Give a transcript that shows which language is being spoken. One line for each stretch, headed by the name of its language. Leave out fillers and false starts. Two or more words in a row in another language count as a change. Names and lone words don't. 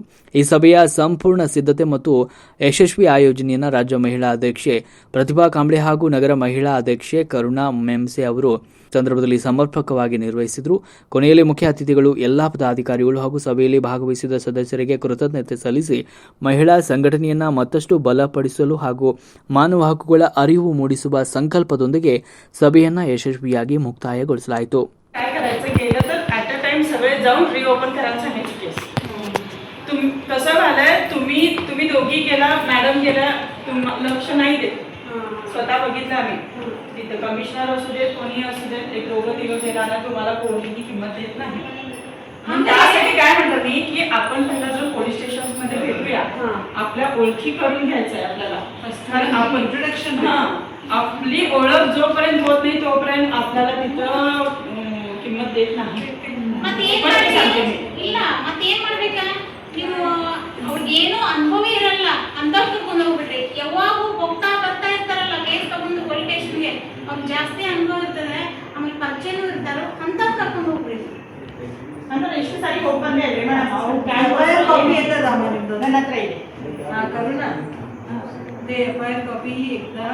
Kannada: ಈ ಸಭೆಯ ಸಂಪೂರ್ಣ ಸಿದ್ಧತೆ ಮತ್ತು ಯಶಸ್ವಿ ಆಯೋಜನೆಯನ್ನು ರಾಜ್ಯ ಮಹಿಳಾ ಅಧ್ಯಕ್ಷೆ ಪ್ರತಿಭಾ ಕಾಂಬ್ಳೆ ಹಾಗೂ ನಗರ ಮಹಿಳಾ ಅಧ್ಯಕ್ಷೆ ಕರುಣಾ ಮೆಮ್ಸೆ ಅವರು ಸಂದರ್ಭದಲ್ಲಿ ಸಮರ್ಪಕವಾಗಿ ನಿರ್ವಹಿಸಿದರು. ಕೊನೆಯಲ್ಲಿ ಮುಖ್ಯ ಅತಿಥಿಗಳು ಎಲ್ಲ ಪದಾಧಿಕಾರಿಗಳು ಹಾಗೂ ಸಭೆಯಲ್ಲಿ ಭಾಗವಹಿಸಿದ ಸದಸ್ಯರಿಗೆ ಕೃತಜ್ಞತೆ ಸಲ್ಲಿಸಿ ಮಹಿಳಾ ಸಂಘಟನೆಯನ್ನು ಮತ್ತಷ್ಟು ಬಲಪಡಿಸಲು ಹಾಗೂ ಮಾನವ ಹಕ್ಕುಗಳ ಅರಿವು ಮೂಡಿಸುವ ಸಂಕಲ್ಪದೊಂದಿಗೆ ಸಭೆಯನ್ನು ಯಶಸ್ವಿಯಾಗಿ ಮುಕ್ತಾಯಗೊಳಿಸಲಾಯಿತು.
Marathi: कसं झालंय, तुम्ही दोघी गेला, मॅडम गेला, लक्ष नाही देत. स्वतः बघितलं आम्ही तिथं, कमिशनर असू देत, कोणी असू देत, एक दोघं दिवस गेला ना तुम्हाला कोणीही किंमत देत नाही. त्यासाठी काय म्हणतो मी की आपण पहिला जर पोलीस स्टेशन मध्ये भेटूया, आपल्या ओळखी करून घ्यायचंय आपल्याला. कारण आपण इंट्रोडक्शन, आपली ओळख जोपर्यंत होत नाही तोपर्यंत आपल्याला तिथं किंमत देत नाही.
Kannada: ಇಲ್ಲ ಮತ್ತೇನ್ ಮಾಡ್ಬೇಕ, ನೀವು ಅವ್ರಿಗೇನು ಅನುಭವ ಇರಲ್ಲ ಅಂತ ಕರ್ಕೊಂಡು ಹೋಗ್ಬಿಟ್ರಿ. ಯಾವಾಗೂ ಹೋಗ್ತಾ ಬರ್ತಾ ಇರ್ತಾರಲ್ಲ ಕೇಸ್ ತಗೊಂಡು ಪೊಲೀಸ್ ಸ್ಟೇಷನ್ಗೆ, ಅವ್ರಿಗೆ ಜಾಸ್ತಿ ಅನುಭವ ಇರ್ತದೆ, ಆಮೇಲೆ ಪರಿಚಯನೂ ಇರ್ತಾರೋ ಅಂತ ಕರ್ಕೊಂಡು ಹೋಗ್ಬಿಡಿ. ಅಂದ್ರೆ ಎಷ್ಟು ಸಾರಿ ಹೋಗಿ ಬಂದೆ ಅಲ್ರಿ ಮೇಡಮ್, ನನ್ನ ಹತ್ರ ಇದೆ ಕರುಣಾ ಎಫ್ಐಆರ್ ಕಾಪಿ एकदा.